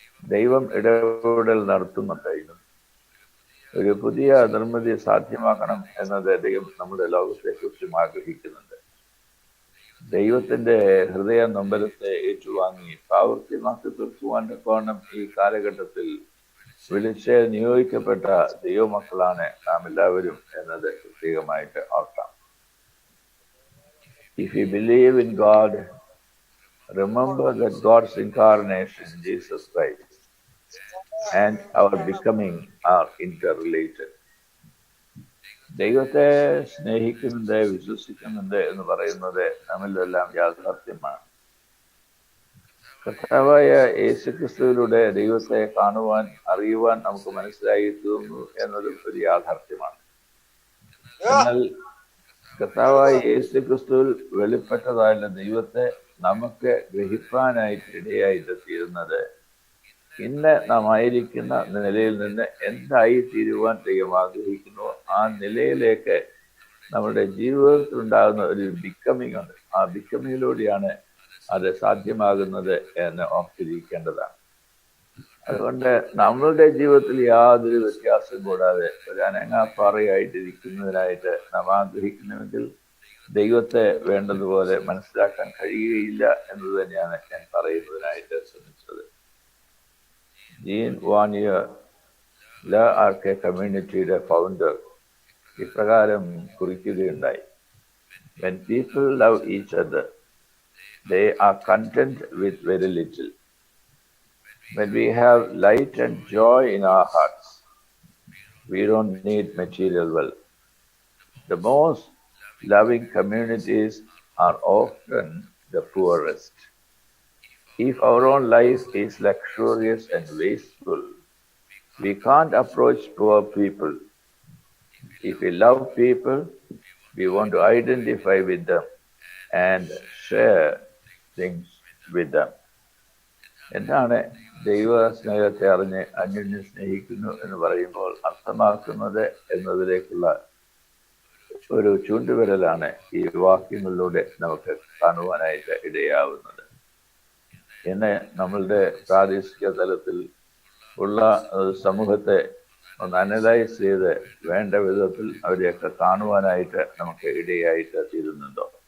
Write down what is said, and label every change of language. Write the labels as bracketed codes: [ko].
[ml] ദൈവം ഇടപെടൽ നടത്തുന്നുണ്ടായിരുന്നു. ഒരു പുതിയ നിർമ്മിതി സാധ്യമാക്കണം എന്നത് ദൈവം നമ്മുടെ ലോകത്തെ കുറിച്ചും ആഗ്രഹിക്കുന്നുണ്ട്. ദൈവത്തിന്റെ ഹൃദയ നൊമ്പരത്തെ ഏറ്റുവാങ്ങി പ്രാവർത്തികമാക്കി തീർക്കുവാൻ തക്കവണ്ണം ഈ കാലഘട്ടത്തിൽ വിളിച്ച് നിയോഗിക്കപ്പെട്ട ദൈവമക്കളാണ് നാം എല്ലാവരും എന്നത് പ്രത്യേകമായിട്ട് ഓർക്കാം. [en] If you believe in God, remember that God's incarnation, Jesus Christ, and our becoming are interrelated. [ml] ദൈവത്തെ സ്നേഹിക്കുന്നുണ്ട്, വിശ്വസിക്കുന്നുണ്ട് എന്ന് പറയുന്നത് നമ്മിലെല്ലാം യാഥാർത്ഥ്യമാണ്. കർത്താവായ യേശുക്രിസ്തുവിലൂടെ ദൈവത്തെ കാണുവാൻ, അറിയുവാൻ നമുക്ക് മനസ്സിലായി തീർന്നു എന്നതും ഒരു യാഥാർത്ഥ്യമാണ്. എന്നാൽ കർത്താവായ യേശുക്രിസ്തുവിൽ വെളിപ്പെട്ടതായുള്ള ദൈവത്തെ നമുക്ക് ഗ്രഹിക്കാനായിട്ട് ഇടയായിട്ട് തീരുന്നത് ഇന്ന് നാം ആയിരിക്കുന്ന നിലയിൽ നിന്ന് എന്തായി തീരുവാൻ ദൈവം ആഗ്രഹിക്കുന്നു ആ നിലയിലേക്ക് നമ്മുടെ ജീവിതത്തിൽ ഉണ്ടാകുന്ന ഒരു ബിക്കമിങ് ഉണ്ട്. ആ ബിക്കമിങ്ങിലൂടെയാണ് അത് സാധ്യമാകുന്നത് എന്ന് ഓർത്തിരിക്കേണ്ടതാണ്. അതുകൊണ്ട് നമ്മളുടെ ജീവിതത്തിൽ യാതൊരു വ്യത്യാസം കൂടാതെ ഒരു അനങ്ങാപ്പാറയായിട്ടിരിക്കുന്നതിനായിട്ട് നാം ആഗ്രഹിക്കുന്നുവെങ്കിൽ ദൈവത്തെ വേണ്ടതുപോലെ മനസ്സിലാക്കാൻ കഴിയുകയില്ല എന്ന് തന്നെയാണ് ഞാൻ പറയുന്നതിനായിട്ട് ശ്രമിച്ചത്. ജീൻ വാനിയർ ലാ ആർക്കെ കമ്മ്യൂണിറ്റിയുടെ ഫൗണ്ടർ ഇപ്രകാരം കുറിക്കുകയുണ്ടായി: [en] When people love each other, they are content with very little. When we have light and joy in our hearts, we don't need material wealth. The most loving communities are often the poorest. If our own life is luxurious and wasteful, we can't approach poor people. If we love people, we want to identify with them and share things with them. [ml] എന്താണ് ദൈവ സ്നേഹത്തെ അറിഞ്ഞ് അന്യോന്യം സ്നേഹിക്കുന്നു എന്ന് പറയുമ്പോൾ അർത്ഥമാക്കുന്നത് എന്നതിലേക്കുള്ള ഒരു ചൂണ്ടുവിരലാണ് ഈ വാക്യങ്ങളിലൂടെ നമുക്ക് കാണുവാനായിട്ട് ഇടയാവുന്നത്. ഇന്ന് നമ്മളുടെ പ്രാദേശിക തലത്തിൽ ഉള്ള സമൂഹത്തെ ഒന്ന് അനലൈസ് ചെയ്ത് വേണ്ട വിധത്തിൽ അവരെയൊക്കെ കാണുവാനായിട്ട് നമുക്ക് ഇടയായിട്ട് തീരുന്നുണ്ടോ?